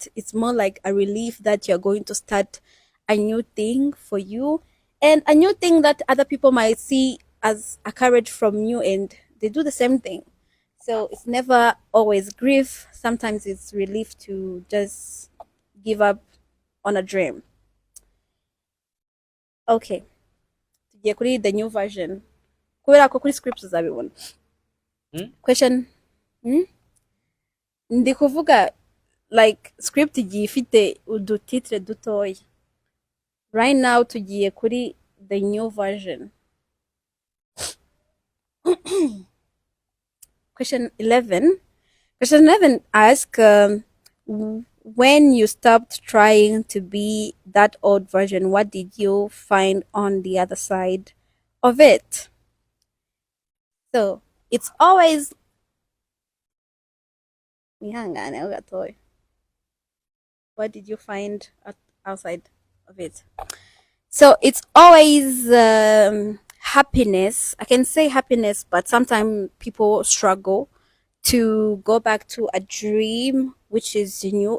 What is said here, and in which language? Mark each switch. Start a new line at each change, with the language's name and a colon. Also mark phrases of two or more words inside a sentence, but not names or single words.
English: It's more like a relief that you're going to start a new thing for you, and a new thing that other people might see as a courage from you, and they do the same thing. So it's never always grief. Sometimes it's relief to just give up on a dream.
Kinyarwanda: Okay, tugiye kuri
English: the new version
Kinyarwanda: kubera ko kuri scripts uzabibona. Hmm?
English: Question. Hmm?
Kinyarwanda: Ndi kuvuga
English: like script
Kinyarwanda: igiye ifite udutitre dutoya.
English: Right now
Kinyarwanda: tugiye kuri
English: the new version. Question 11. Question 11 asks, when you stopped trying to be that old version, what did you find on the other side of it? So it's always
Kinyarwanda: Ihangane ho gatoya.
English: What did you find outside of it? So it's always happiness. I can say happiness, but sometimes people struggle to go back to a dream which is new.